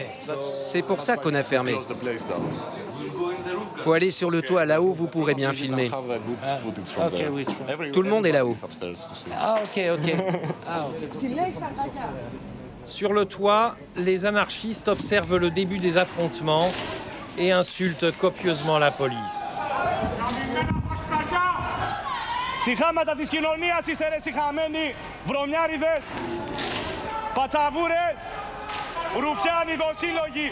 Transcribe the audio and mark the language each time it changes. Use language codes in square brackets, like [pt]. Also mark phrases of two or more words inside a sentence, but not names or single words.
[fr] C'est pour ça qu'on a fermé. Faut aller sur le toit, là-haut, vous pourrez bien filmer. Tout le monde est là-haut. Sur le toit, les anarchistes observent le début des affrontements et insultent copieusement la police. [el] Συχάματα της κοινωνίας είστε ρε συχαμένοι, βρωμιάριδες, πατσαβούρες, ρουφιάνοι δοσύλλογοι.